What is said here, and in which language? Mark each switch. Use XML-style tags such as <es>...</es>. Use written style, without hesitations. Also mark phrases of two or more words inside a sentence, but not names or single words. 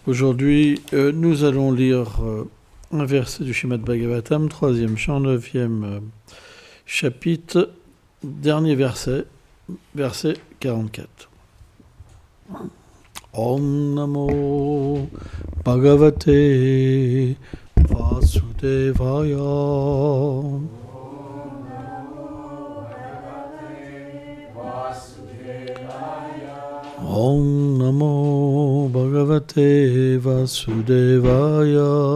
<fr>Aujourd'hui, nous allons lire un verset du Srimad Bhagavatam, 3e chant, 9e chapitre, dernier verset, verset 44.</fr> <sa>Om Namo Bhagavate Vasudevaya. Om Namo Bhagavate Vasudevaya.</sa>